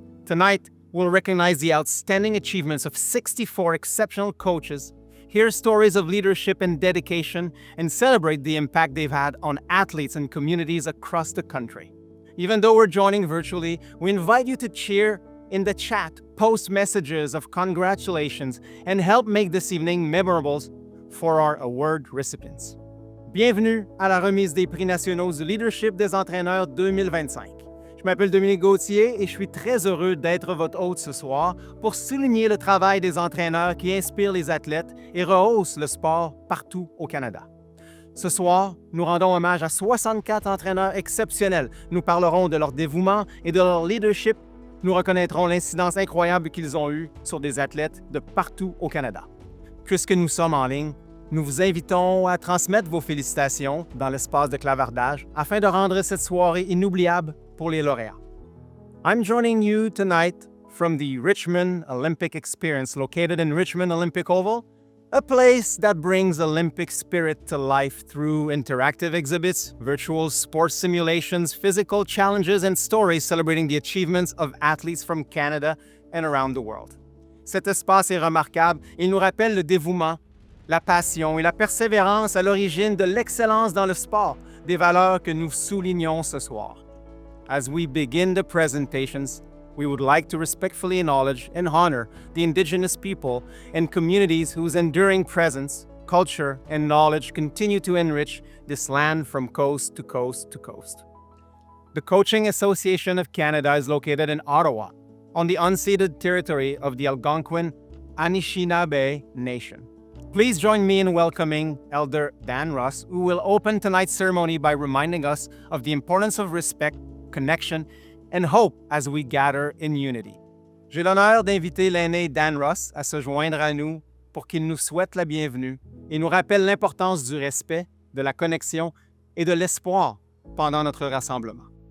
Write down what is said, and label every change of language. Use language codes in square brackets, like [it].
[en] Tonight, we'll recognize the outstanding achievements of 64 exceptional coaches, hear stories of leadership and dedication, and celebrate the impact they've had on athletes and communities across the country. Even though we're joining virtually, we invite you to cheer in the chat, post messages of congratulations, and help make this evening memorable for our award recipients. [fr] Bienvenue à la remise des Prix nationaux du leadership des entraîneurs 2025. Je m'appelle Dominique Gauthier et je suis très heureux d'être votre hôte ce soir pour souligner le travail des entraîneurs qui inspirent les athlètes et rehaussent le sport partout au Canada. Ce soir, nous rendons hommage à 64 entraîneurs exceptionnels. Nous parlerons de leur dévouement et de leur leadership. Nous reconnaîtrons l'incidence incroyable qu'ils ont eue sur des athlètes de partout au Canada. Puisque nous sommes en ligne, nous vous invitons à transmettre vos félicitations dans l'espace de clavardage afin de rendre cette soirée inoubliable pour les lauréats. [en] I'm joining you tonight from the Richmond Olympic Experience located in Richmond Olympic Oval, a place that brings Olympic spirit to life through interactive exhibits, virtual sports simulations, physical challenges, and stories celebrating the achievements of athletes from Canada and around the world. [fr] Cet espace est remarquable. Il nous rappelle le dévouement, la passion et la persévérance à l'origine de l'excellence dans le sport, des valeurs que nous soulignons ce soir. [en] As we begin the presentations, we would like to respectfully acknowledge and honor the Indigenous people and communities whose enduring presence, culture, and knowledge continue to enrich this land from coast to coast to coast. The Coaching Association of Canada is located in Ottawa, on the unceded territory of the Algonquin Anishinaabe Nation. Please join me in welcoming Elder Dan Ross, who will open tonight's ceremony by reminding us of the importance of respect, connection, and hope as we gather in unity. [fr] J'ai l'honneur d'inviter l'aîné Dan Ross à se joindre à nous pour qu'il nous souhaite la bienvenue et nous rappelle l'importance du respect, de la connexion et de l'espoir pendant notre rassemblement.